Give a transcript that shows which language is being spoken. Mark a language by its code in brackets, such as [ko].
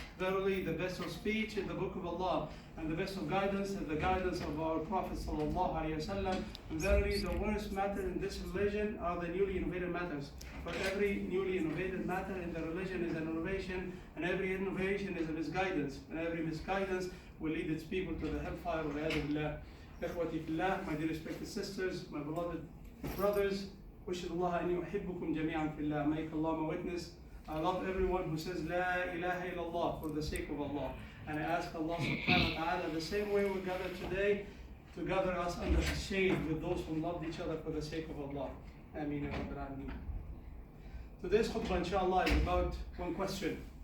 [en] Verily, the best of speech is the book of Allah, and the best of guidance is the guidance of our prophet sallallahu alayhi wasallam. And verily, the worst matter in this religion are the newly innovated matters. For every newly innovated matter in the religion is an innovation, and every innovation is a misguidance, and every misguidance will lead its people to the hellfire of Allah. [ar] إخوتي في الله, [en] my dear respected sisters, my beloved brothers, [ar] أشهد الله أني أحبكم جميعا في الله. [en] Make Allah my witness. I love everyone who says La ilaha illallah for the sake of Allah. And I ask Allah subhanahu wa ta'ala, the same way we gather today, to gather us under His shade with those who loved each other for the sake of Allah. Ameen ya Rabbil Alameen. Today's khutbah, inshallah, is about one question.